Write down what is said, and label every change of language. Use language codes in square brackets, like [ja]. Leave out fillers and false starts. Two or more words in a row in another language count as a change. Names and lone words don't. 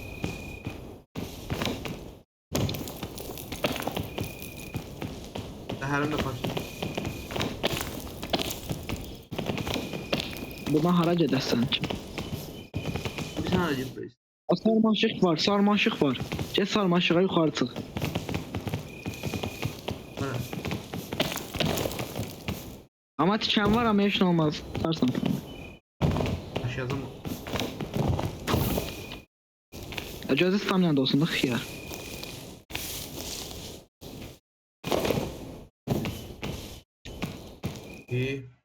[az] Zəhərim də başladı. Buradan hara gedəsən ki? [tr] Bir tane gidiyoruz. [az] Sarmaşıq var. Get sarmaşığa yuxarı çıx. Hə. Ama tiken var ama heç nə olmaz. Sarsan. [tr] Aşağıda mı? [az] Gözü stamina da olsun da xiyar. [tr] İyi.